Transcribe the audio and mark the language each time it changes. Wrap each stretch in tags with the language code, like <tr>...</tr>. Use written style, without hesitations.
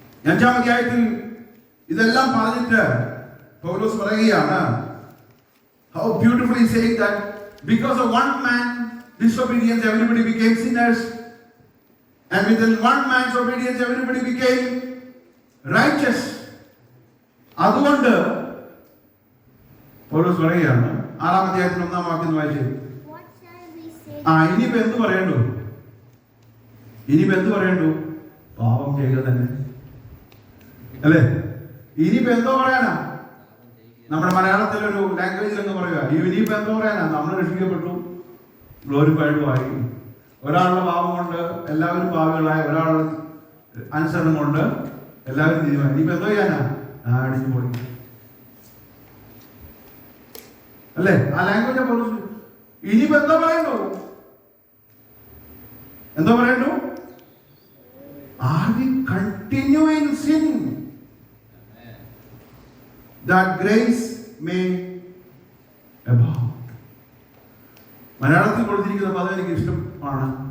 <ml>അഞ്ചാം അധ്യായത്തിൽ ഇതെല്ലാം പറഞ്ഞിട്ട് പൗലോസ് പറയുകയാണ്,</ml> <en>how beautifully saying that because of one man disobedience everybody became sinners, And within one man's obedience, everybody became righteous.</en> <ml>അതുകൊണ്ട് പൗലോസ് പറയുകയാണ് 6-ാം അധ്യായത്തിൽ 1-ാം വാക്യം വായിച്ചേ.</ml> <en>What shall we say?</en> <ml>ഇനിയിപ്പോ എന്ത് പറയണ്ടു? ഇനിയിപ്പോ എന്ത് പറയണ്ടു? പാപം ചെയ്യുക തന്നെ അല്ലേ? ഇനിയിപ്പോ എന്തോ പറയാനാ? നമ്മുടെ മലയാളത്തിലൊരു ലാംഗ്വേജിൽ എന്ന് പറയുക, ഇനിയിപ്പോ എന്തോ പറയാനാ? നമ്മൾ രക്ഷിക്കപ്പെട്ടു, ഗ്ലോറിഫൈഡും ആയി. ഒരാളുടെ പാപം കൊണ്ട് എല്ലാവരും പാപികളായി, ഒരാളുടെ അനുസരണം കൊണ്ട് എല്ലാവരും തീരുമാനം. ഇനിയിപ്പോ എന്തോ ചെയ്യാനാ? അടിച്ചു പോയി അല്ലേ? ആ ലാംഗ്വേജ് പോലും. ഇനിയിപ്പോ എന്തോ പറയണ്ടു? എന്തോ പറയണ്ടു?</ml> <en>Are we continue in sin that grace may abound?</en> <ml>മലയാളത്തിൽ കൊടുത്തിരിക്കുന്ന പദം എനിക്ക് ഇഷ്ടമാണ്.</ml>